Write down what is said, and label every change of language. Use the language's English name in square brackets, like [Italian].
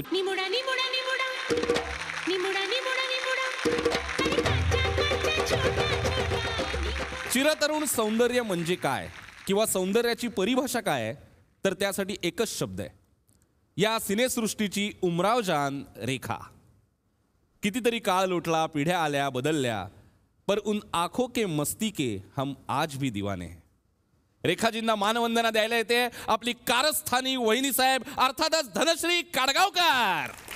[Marathi] निमुडा निमुडा निमुडा निमुडा निमुडा निमुडा चिरतरुण सौंदर्य म्हणजे काय किंवा सौंदर्याची परिभाषा काय आहे, तर त्यासाठी एकच शब्द आहे. या सिनेसृष्टीची उमराव जान रेखा. कितीतरी काळ लोटला, पिढ्या आल्या, बदलल्या, [Hindi] पर उन आंखों के मस्ती के हम आज भी दीवाने हैं. [Marathi] रेखाजींना मानवंदना द्यायला येते आपली कारस्थानी वहिनी साहेब, अर्थातच धनश्री काडगावकर.